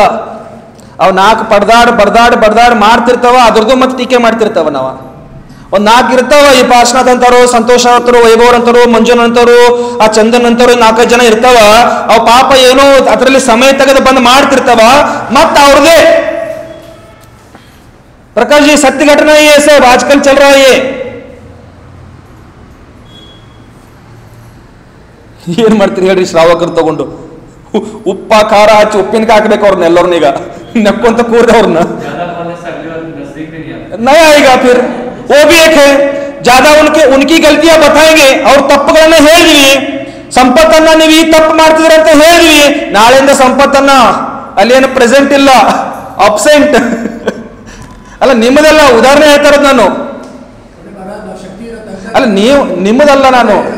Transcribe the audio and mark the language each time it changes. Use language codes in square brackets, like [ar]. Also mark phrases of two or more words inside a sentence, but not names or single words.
[kn] ಅವ್ ನಾಲ್ಕು ಬಡ್ದಾಡ್ ಮಾಡ್ತಿರ್ತಾವ, ಅದ್ರದ್ದು ಮತ್ತೆ ಟೀಕೆ ಮಾಡ್ತಿರ್ತಾವ. ನಾವ ಒಂದ್ ನಾಲ್ಕು ಇರ್ತಾವ. ಈ ಪಾಶ್ನಾಥ್ ಅಂತಾರೋ, ಸಂತೋಷ ಅಂತರು, ವೈಭವ್ ಅಂತರು, ಮಂಜುನ್ ಅಂತರು, ಆ ಚಂದನ್ ಅಂತರು, 4 ಜನ ಇರ್ತಾವ. ಅವ್ ಪಾಪ ಏನೋ ಅದರಲ್ಲಿ ಸಮಯ ತೆಗೆದು ಬಂದು ಮಾಡ್ತಿರ್ತಾವ. ಮತ್ತ ಅವ್ರದೇ [hi] प्रकाश जी सत्य घटना ही है, सब आजकल चल रहा है ये। [kn] ಏನ್ ಮಾಡ್ತೀರಿ ಹೇಳ್ರಿ? ಶ್ರಾವಕರು ತಗೊಂಡು ಉಪ್ಪ ಖಾರ ಹಚ್ಚಿ ಉಪ್ಪಿನಕಾಯಿ ಹಾಕ್ಬೇಕು ಅವ್ರನ್ನ ಎಲ್ಲರನ್ನೀಗ ನಕ್ಕೊಂತ ಕೂರ್ದೆ ಅವ್ರನ್ನ. [hi] नया आएगा फिर वो भी एक है. ज्यादा उनकी गलतियां बताएंगे. [kn] ಅವ್ರ ತಪ್ಪುಗಳನ್ನ ಹೇಳಿದ್ವಿ, ಸಂಪತ್ತನ್ನ ನೀವು ಈ ತಪ್ಪು ಮಾಡ್ತಿದ್ರಿ ಅಂತ ಹೇಳಿದ್ವಿ. ನಾಳೆಯಿಂದ ಸಂಪತ್ತನ್ನ ಅಲ್ಲೇನು ಪ್ರೆಸೆಂಟ್ ಇಲ್ಲ, ಅಬ್ಸೆಂಟ್. ಅಲ್ಲ ನಿಮ್ಮದಲ್ಲ, ಉದಾಹರಣೆ ಹೇಳ್ತಾ ಇರೋದು ನಾನು. ಅಲ್ಲ ನೀವು ನಿಮ್ಮದಲ್ಲ ನಾನು.